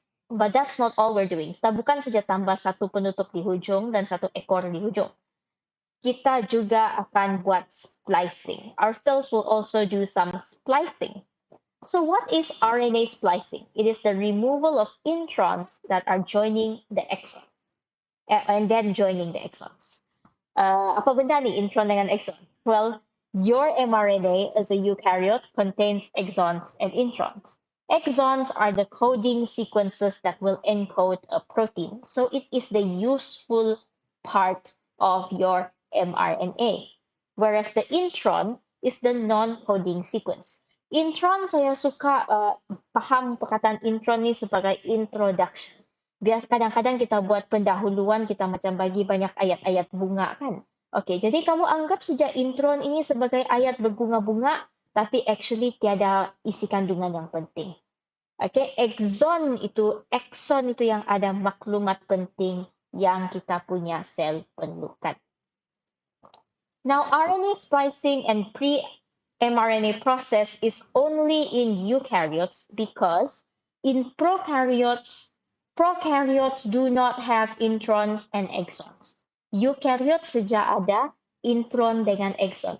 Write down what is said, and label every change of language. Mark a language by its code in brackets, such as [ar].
[en] But that's not all we're doing. [ms] Kita bukan saja tambah satu penutup di hujung dan satu ekor di hujung. Kita juga akan buat splicing. [en] Our cells will also do some splicing. So what is RNA splicing? It is the removal of introns that are joining the exons. And then joining the exons. [ms] Apa benda ni intron dengan exon? [en] Well, your mRNA as a eukaryote contains exons and introns. Exons are the coding sequences that will encode a protein. So it is the useful part of your mRNA. Whereas the intron is the non-coding sequence. [ms] Intron, saya suka paham perkataan intron ni sebagai introduction. Biasa kadang-kadang kita buat pendahuluan, kita macam bagi banyak ayat-ayat bunga kan. Okey, jadi kamu anggap saja intron ini sebagai ayat berbunga-bunga, tapi actually tiada isi kandungan yang penting. Okay, exon itu yang ada maklumat penting yang kita punya sel perlukan. [en] Now, RNA splicing and pre-mRNA process is only in eukaryotes because in prokaryotes do not have introns and exons. [ms] Eukaryot saja ada intron dengan exon.